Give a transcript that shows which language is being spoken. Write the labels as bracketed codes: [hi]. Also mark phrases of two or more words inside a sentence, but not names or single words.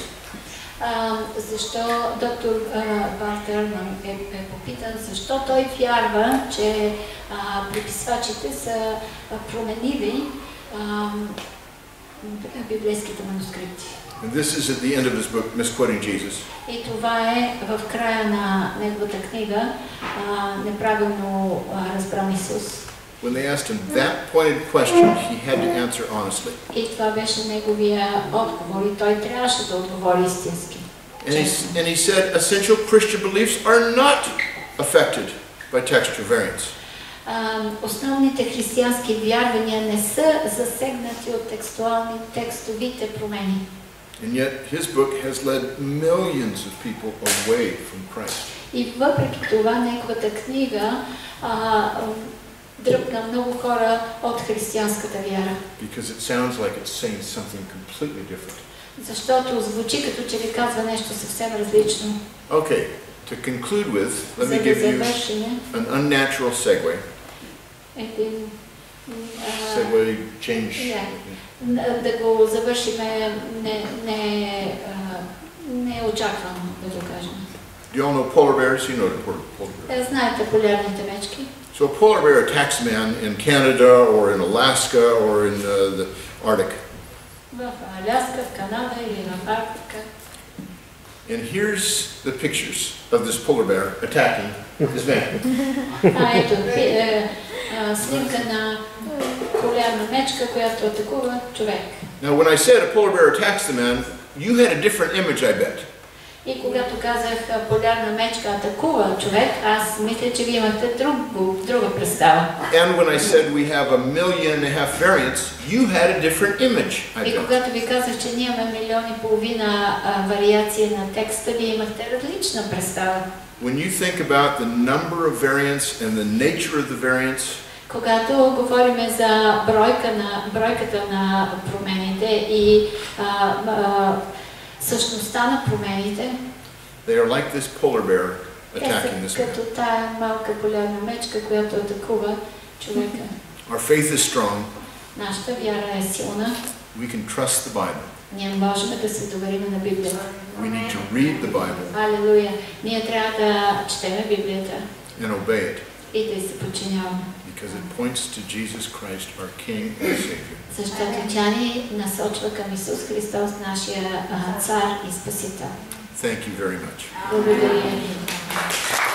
[bg] Защо доктор Бартерман е попитан, защо той вярва, че преписвачите са променили библейските манускрипти. [en] And this is at the end of his book, Misquoting Jesus. [bg] И това е в края на неговата книга, неправилно разбран Исус. [en] When they asked him that pointed question, he had to answer honestly. [bg] И това беше неговия отговор, и той трябваше да отговори истински. [en] And he said essential Christian beliefs are not affected by textual variants. [bg] Основните християнски вярвания не са засегнати от текстовите промени. [en] And yet his book has led millions of people away from Christ. [bg] И въпреки това неговата книга дръпна много хора от християнската вяра. [en] Because it sounds like it's saying something completely different. [bg] Защото звучи като че ли казва нещо съвсем различно. [en] Okay, to conclude with, let [bg] За [en] me [bg] да [en] give you [bg] завършим [en] an unnatural segue. [bg] един... [en] Segue, change. [bg] Да го завършим не очаквано, да го кажем. [en] Do you all know polar bears? You know the polar bears. [bg] Знаете полярните мечки? [en] So a polar bear attacks a man in Canada or in Alaska or in the Arctic. [bg] В Аляска, в Канада или в Арктика. [en] And here's the pictures of this polar bear attacking this man. [bg] Ето, снимка на полярна мечка, която атакува човек. [en] Now when I said a polar bear attacks the man, you had a different image, I bet. [bg] И когато казах полярна мечка атакува човек, аз мисля, че вие имате друга представа. [en] And when I said we have 1.5 million variants, you had a different image, I [bg] И [en] bet. [bg] когато ви казах, че ние имаме 1,5 милиона вариации на текста, вие имахте различна представа. [en] When you think about the number of variants and the nature of the variants, [bg] когато говорим за бройката на промените и същността на промените, [en] they are like this polar bear attacking this man. [bg] като тая малка полярна мечка, която атакува човека. [en] Our faith is strong. [bg] Нашата вяра е силна. [en] We can trust the Bible. [bg] Ние можем да се доверим на Библията. [en] We need to read the Bible [bg] Алелуя! Ние трябва да четем Библията [en] and obey it [bg] и да й се подчиняваме. [en] because it points to Jesus Christ, our King and Savior. [bg] Защото тя ни насочва към Исус Христос, нашия цар и Спасител. [en] Thank you very much. [bg] Благодаря ви.